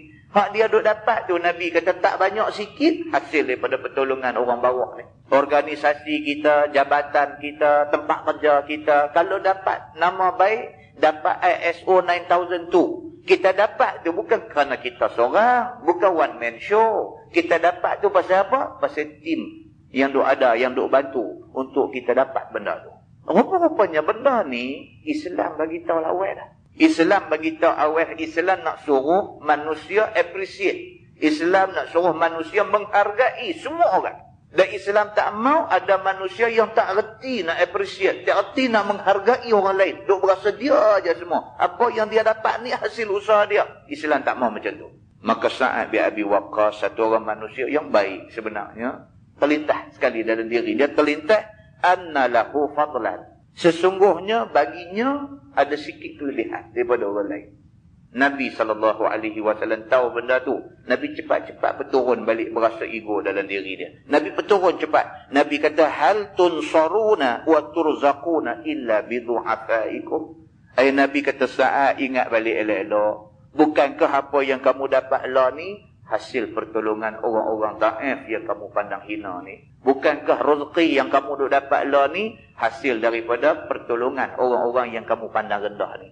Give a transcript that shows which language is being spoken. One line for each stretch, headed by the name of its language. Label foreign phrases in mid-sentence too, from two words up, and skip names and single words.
Malay: Hak dia duk dapat tu, Nabi kata tak banyak sikit hasil daripada pertolongan orang bawah ni. Organisasi kita, jabatan kita, tempat kerja kita, kalau dapat nama baik, dapat ISO 9002. Kita dapat tu bukan kerana kita seorang, bukan
English: one man show.
Malay: Kita dapat tu pasal apa? Pasal tim yang duk ada, yang duk bantu untuk kita dapat benda tu. Rupa-rupanya benda ni Islam bagi tahu awal dah. Islam bagi tahu awal, Islam nak suruh manusia appreciate. Islam nak suruh manusia menghargai semua orang. Dan Islam tak mau ada manusia yang tak reti nak appreciate, tak reti nak menghargai orang lain. Duk berasa dia aja semua. Apa yang dia dapat ni hasil usaha dia. Islam tak mau macam tu. Maka Sa'ad bin Abi Waqqas, satu orang manusia yang baik sebenarnya, terlintas sekali dalam diri dia, terlintas
Arabic: أن له فضلا.
Malay: Sesungguhnya baginya ada sikit kelebihan daripada orang lain. Nabi SAW tahu benda tu. Nabi cepat-cepat berturun balik berasa ego dalam diri dia. Nabi berturun cepat. Nabi kata,
Arabic: هل تنصرون وترزقون إلا بضعفائكم.
Malay: Ay Nabi kata, Sa'ad, ingat balik elok-elok. Bukankah apa yang kamu dapat lah ni hasil pertolongan orang-orang daif yang kamu pandang hina ni? Bukankah rezeki yang kamu duk dapat lah ni hasil daripada pertolongan orang-orang yang kamu pandang rendah ni?